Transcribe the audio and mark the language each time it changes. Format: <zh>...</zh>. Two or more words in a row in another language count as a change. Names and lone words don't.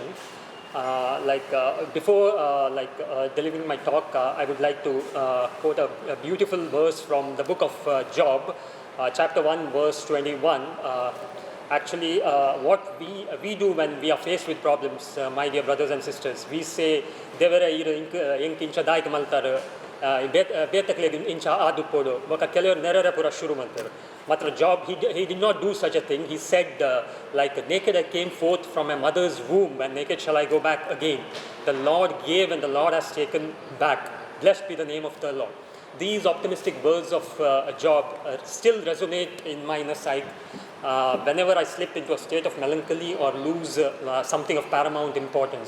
<en>Before delivering my talk, I would like to quote a beautiful verse from the book of Job, chapter 1, verse 21. What we do when we are faced with problems, my dear brothers and sisters, we say,</en> <tcy>"Devara incha daik maltar, betakle incha adu podo." Vaka kelor nerara pura shuru maltar.</tcy> <en>Matra Job, he did not do such a thing. He said, naked I came forth from my mother's womb, and naked shall I go back again. The Lord gave and the Lord has taken back. Blessed be the name of the Lord. These optimistic words of Job still resonate in my inner sight whenever I slip into a state of melancholy or lose something of paramount importance.</en>